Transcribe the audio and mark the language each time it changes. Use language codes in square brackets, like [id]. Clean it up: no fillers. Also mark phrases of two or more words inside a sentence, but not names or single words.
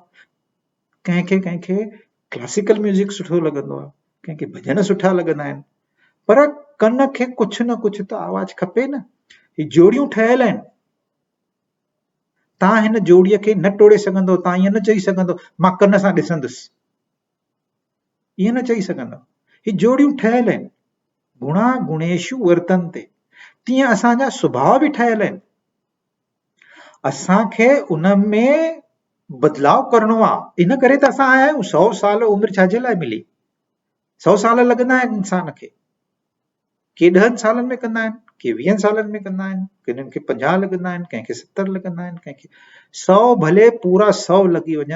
[sd] कंहिंखे [en] classical music [sd] सुठो लॻंदो आहे, कंहिंखे भॼन सुठा लॻंदा आहिनि, पर कन खे कुझु न कुझु त आवाज़ खपे न। ही जोड़ियूं ठहियल आहिनि, तव्हां हिन जोड़ीअ खे न टोड़े सघंदो। तव्हां ईअं न चई सघंदो मां कन सां ॾिसंदुसि, ईअं न चई सघंदो। ही जोड़ियूं ठहियल आहिनि, [sa] गुणा गुणेशु वर्तन्ते, [sd] तीअं असांजा सुभाउ बि ठहियल आहिनि। असांखे उन में बदलाव करणो आहे, इन करे त असां आया आहियूं। 100 साल उमिरि छाजे लाइ मिली, 100 साल लॻंदा आहिनि इंसान खे। के 10 सालनि में कंदा आहिनि, के 20 सालनि में कंदा आहिनि, किन्हनि खे 50 लॻंदा आहिनि, कंहिंखे 70 लॻंदा आहिनि, कंहिंखे 100, भले पूरा 100 लॻी वञनि।